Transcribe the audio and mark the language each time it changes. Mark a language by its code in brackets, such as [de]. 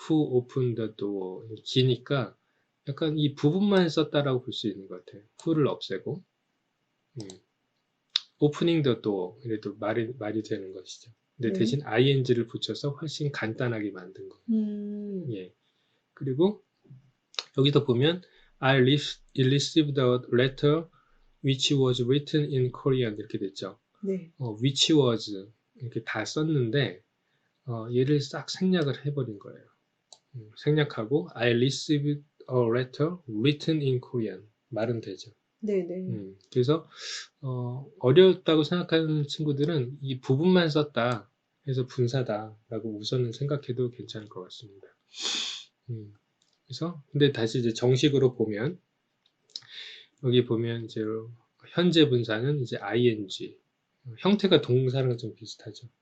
[en] Who opened the door [ko] 기니까 약간 이 부분만 썼다라고 볼 수 있는 것 같아요. who를 없애고 [en] opening the door [ko] 이래도 말이 되는 것이죠. 근데 대신 ing를 붙여서 훨씬 간단하게 만든 거예요. 예. 그리고 여기도 보면 [en] I received a letter which was written in Korean [ko] 이렇게 됐죠. 네. which was 이렇게 다 썼는데 얘를 싹 생략을 해버린 거예요. 생략하고 [en] I received a letter written in Korean [ko] 말은 되죠. 네네. 그래서 어렵다고 생각하는 친구들은 이 부분만 썼다 해서 분사다라고 우선은 생각해도 괜찮을 것 같습니다. 그래서 근데 다시 이제 정식으로 보면 여기 보면 이제 현재 분사는 이제 ing 형태가 동사랑 좀 비슷하죠.